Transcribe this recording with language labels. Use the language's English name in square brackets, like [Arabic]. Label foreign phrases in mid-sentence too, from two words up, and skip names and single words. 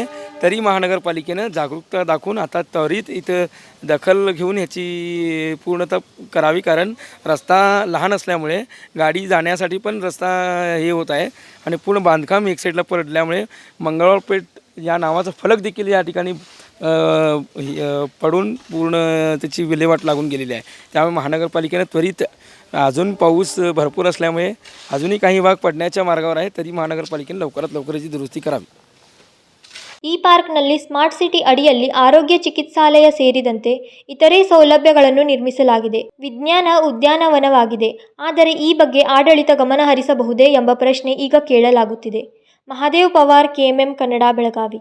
[Marathi] तरी महानगरपालिकेनं जागरूकता दाखवून आता त्वरित इथं दखल घेऊन ह्याची पूर्णतः करावी, कारण रस्ता लहान असल्यामुळे गाडी जाण्यासाठी पण रस्ता हे होत आहे आणि पूर्ण बांधकाम एक साईडला पडल्यामुळे मंगळवार पेठ या नावाचा फलक देखील या ठिकाणी पडून पूर्ण त्याची विल्हेवाट लागून गेलेली आहे. त्यामुळे महानगरपालिकेनं त्वरित, अजून पाऊस भरपूर असल्यामुळे अजूनही काही भाग पडण्याच्या मार्गावर आहे, तरी महानगरपालिकेने लवकरात लवकर याची दुरुस्ती करावी. [Kannada] ಈ ಪಾರ್ಕ್ನಲ್ಲಿ [English] smart city [Kannada] ಅಡಿಯಲ್ಲಿ ಆರೋಗ್ಯ ಚಿಕಿತ್ಸಾಲಯ ಸೇರಿದಂತೆ ಇತರೆ ಸೌಲಭ್ಯಗಳನ್ನು ನಿರ್ಮಿಸಲಾಗಿದೆ. ವಿಜ್ಞಾನ ಉದ್ಯಾನವನವಾಗಿದೆ. ಆದರೆ ಈ ಬಗ್ಗೆ ಆಡಳಿತ ಗಮನ ಹರಿಸಬಹುದೇ ಎಂಬ ಪ್ರಶ್ನೆ ಈಗ ಕೇಳಲಾಗುತ್ತಿದೆ. ಮಹಾದೇವ್ ಪವಾರ್, KMM ಕನ್ನಡ, ಬೆಳಗಾವಿ.